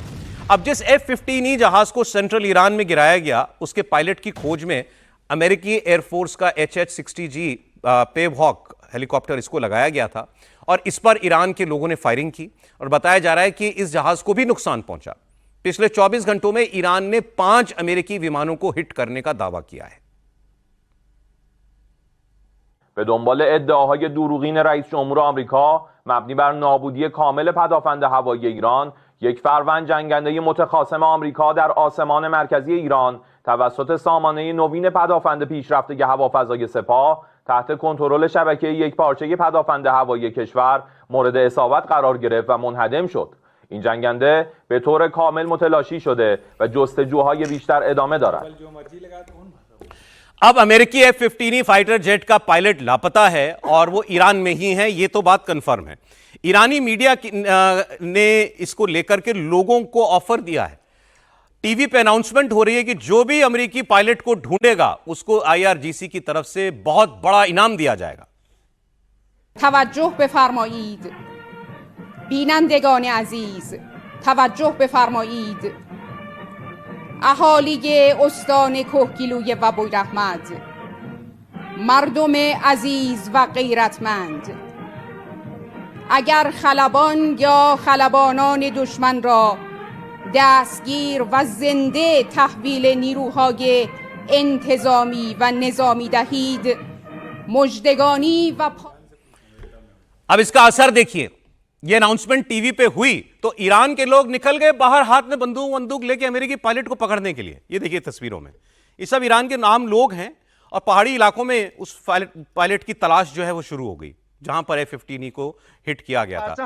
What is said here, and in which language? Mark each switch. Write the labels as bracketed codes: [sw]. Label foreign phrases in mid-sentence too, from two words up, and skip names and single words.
[hi] अब जिस F-15E जहाज को सेंट्रल ईरान में गिराया गया उसके पायलट की खोज में अमेरिकी एयरफोर्स का HH-60G पेवहॉक हेलीकॉप्टर इसको लगाया गया था और इस पर ईरान के लोगों ने फायरिंग की और बताया जा रहा है कि इस जहाज को भी नुकसान पहुंचा। पिछले 24 घंटों में ईरान ने 5 अमेरिकी विमानों को हिट करने का दावा किया है। [fa] به دنبال ادعاهای دروغین رئیس جمهور آمریکا مبنی بر نابودی کامل پدافند هوایی ایران، یک فروند جنگنده متخاصم آمریکا در آسمان مرکزی ایران توسط سامانه نوین پدافند پیشرفته هوافضای سپاه تحت کنترل شبکه یکپارچه پدافند هوایی کشور مورد اصابت قرار گرفت و منهدم شد. این جنگنده به طور کامل متلاشی شده و جستجوهای بیشتر ادامه دارد. [hi] अब अमेरिकी F-15E [en] fighter jet [hi] का पायलट लापता है और वो ईरान में ही है, ये तो बात कंफर्म है। ईरानी मीडिया ने इसको लेकर के लोगों को ऑफर दिया है। टीवी पे अनाउंसमेंट हो रही है कि जो भी अमेरिकी पायलट को ढूंढेगा उसको IRGC की तरफ से बहुत बड़ा इनाम दिया जाएगा। [fa] توجه بفرمایید بینندگان عزیز، توجه بفرمایید اهالی استان کهگیلوی و بویراحمد، مردم عزیز و غیرتمند، اگر خلبان یا خلبانان دشمن را دستگیر و زنده تحویل نیروهای انتظامی و نظامی دهید، مژدگانی و [hi] अब इसका असर देखिए। ये अनाउंसमेंट टीवी पे हुई तो ईरान के लोग निकल गए बाहर हाथ में बंदूक लेके अमेरिकी पायलट को पकड़ने के लिए। ये देखिए तस्वीरों में ये सब ईरान के नाम लोग हैं और पहाड़ी इलाकों में उस पायलट की तलाश जो है वो शुरू हो गई जहां पर F-15E को हिट किया गया था।